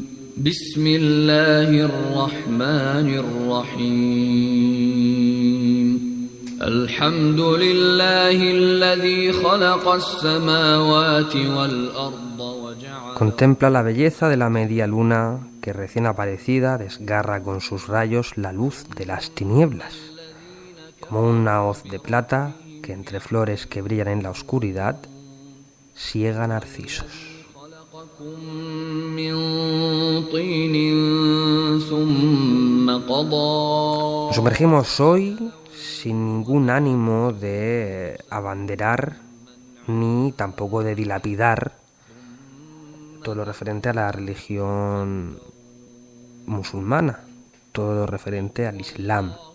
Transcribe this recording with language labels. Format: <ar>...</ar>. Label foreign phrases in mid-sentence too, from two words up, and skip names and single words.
<ar>بسم الله الرحمن الرحيم. الحمد لله الذي خلق السماوات والأرض وجعل.</ar> <es>Contempla la belleza de la media luna que recién aparecida desgarra con sus rayos la luz de las tinieblas, como una hoz de plata que entre flores que brillan en la oscuridad siega narcisos. Nos sumergimos hoy sin ningún ánimo de abanderar ni tampoco de dilapidar todo lo referente a la religión musulmana, todo lo referente al Islam.</es>